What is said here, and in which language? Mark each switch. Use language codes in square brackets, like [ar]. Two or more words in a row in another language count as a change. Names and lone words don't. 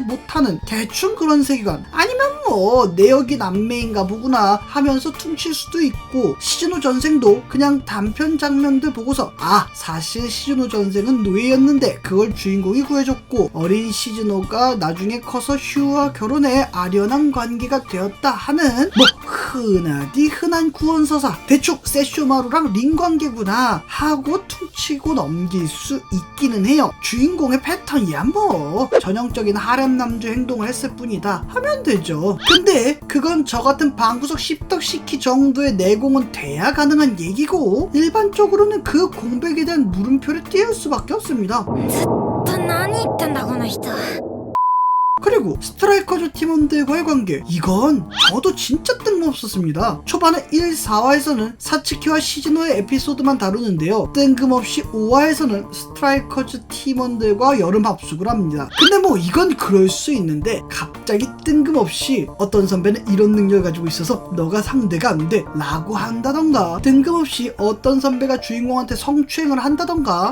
[ko] 못하는 대충 그런 세계관, 아니면 뭐 내역이 남매인가 보구나 하면서 퉁칠 수도 있고, 시즈노 전생도 그냥 단편 장면들 보고서 사실 시즈노 전생은 노예였는데 그걸 주인공이 구해줬고 어린 시즈노가 나중에 커서 슈와 결혼해 아련한 관계가 되었다 하는 뭐 흔하디 흔한 구원서사, 대충 세쇼마루라 저랑 링 관계구나 하고 퉁치고 넘길 수 있기는 해요. 주인공의 패턴이야 뭐 전형적인 하렘 남주 행동을 했을 뿐이다 하면 되죠. 근데 그건 저 같은 방구석 씹덕시키 정도의 내공은 돼야 가능한 얘기고, 일반적으로는 그 공백에 대한 물음표를 띄울 수밖에 없습니다. [ja] 何言ってんだこの人。 [ko] 그리고 스트라이커즈 팀원들과의 관계, 이건 저도 진짜 뜬금없었습니다. 초반에 1, 4화에서는 사츠키와 시즈노의 에피소드만 다루는데요, 뜬금없이 5화에서는 스트라이커즈 팀원들과 여름 합숙을 합니다. 근데 뭐 이건 그럴 수 있는데, 갑자기 뜬금없이 어떤 선배는 이런 능력을 가지고 있어서 너가 상대가 안 돼 라고 한다던가, 뜬금없이 어떤 선배가 주인공한테 성추행을 한다던가.